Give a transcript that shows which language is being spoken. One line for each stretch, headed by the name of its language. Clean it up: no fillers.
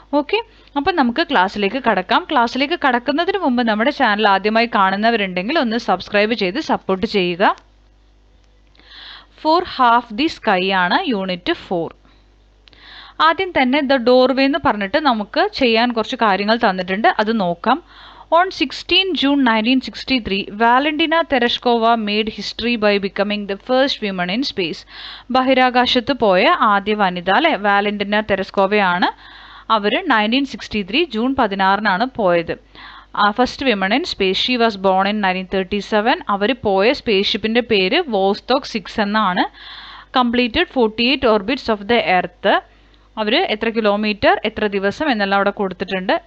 Malayalam: Okay, അപ്പം നമുക്ക് ക്ലാസ്സിലേക്ക് കടക്കാം. ക്ലാസ്സിലേക്ക് കടക്കുന്നതിന് മുമ്പ് നമ്മുടെ ചാനൽ ആദ്യമായി കാണുന്നവരുണ്ടെങ്കിൽ ഒന്ന് സബ്സ്ക്രൈബ് ചെയ്ത് സപ്പോർട്ട് ചെയ്യുക. ഫോർ ഹാഫ് ദി സ്കൈ ആണ് യൂണിറ്റ് 4. ആദ്യം തന്നെ ദ ഡോർവേ എന്ന് പറഞ്ഞിട്ട് നമുക്ക് ചെയ്യാൻ കുറച്ച് കാര്യങ്ങൾ തന്നിട്ടുണ്ട്, അത് നോക്കാം.
English: On 16 June 1963, Valentina Tereshkova made history by becoming the first woman in space.
Malayalam: ബഹിരാകാശത്ത് പോയ ആദ്യ വനിത അല്ലെ, വാലന്റിന തെരസ്കോവയാണ്. അവർ 1963 ജൂൺ 16 പോയത്.
English: First women in space. She was born in 1937.
Malayalam: അവർ പോയ സ്പേസ് ഷിപ്പിൻ്റെ പേര് വോസ്റ്റോക്ക് 6 എന്നാണ്.
English: Completed 48 orbits of the earth.
Malayalam: അവർ എത്ര കിലോമീറ്റർ, എത്ര ദിവസം എന്നെല്ലാം അവിടെ കൊടുത്തിട്ടുണ്ട്.